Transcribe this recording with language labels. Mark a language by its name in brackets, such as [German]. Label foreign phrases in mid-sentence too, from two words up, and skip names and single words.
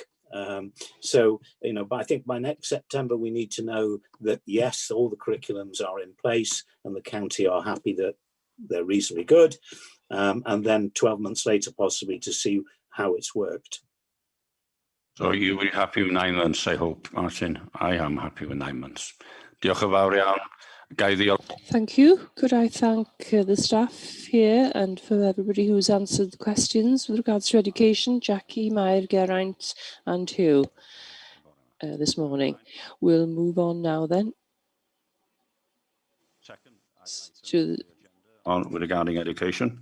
[English] So, you know, but I think by next September we need to know that yes, all the curriculums are in place and the county are happy that they're reasonably good, and then 12 months later possibly to see how it's worked. So you were happy with 9 months, I hope, Martin. I am happy with 9 months. [Welsh] Diolch yn fawr iawn. Gai ddiolch. [English] Thank you. Could I thank the staff here and for everybody who's answered the questions with regards to education, Jackie, Mair, Geraint and Hugh this morning. We'll move on now then. Regarding education.